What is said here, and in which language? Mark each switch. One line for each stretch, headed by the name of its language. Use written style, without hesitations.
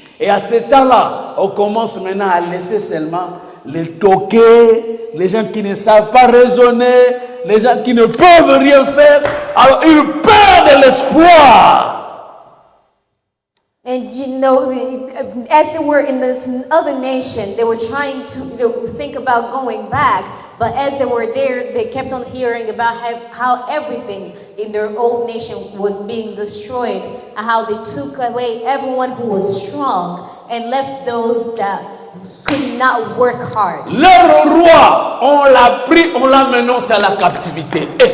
French: Et à ce temps-là, on commence maintenant à laisser seulement les toqués, les gens qui ne savent pas raisonner, les gens qui ne peuvent rien faire. Alors ils perdent l'espoir.
English: And you know, as they were in this other nation, they were trying to think about going back. But as they were there, they kept on hearing about how everything in their old nation was being destroyed, and how they took away everyone who was strong and left those that could not work hard.
French: Leur roi, on l'a pris, on l'a mené à la captivité.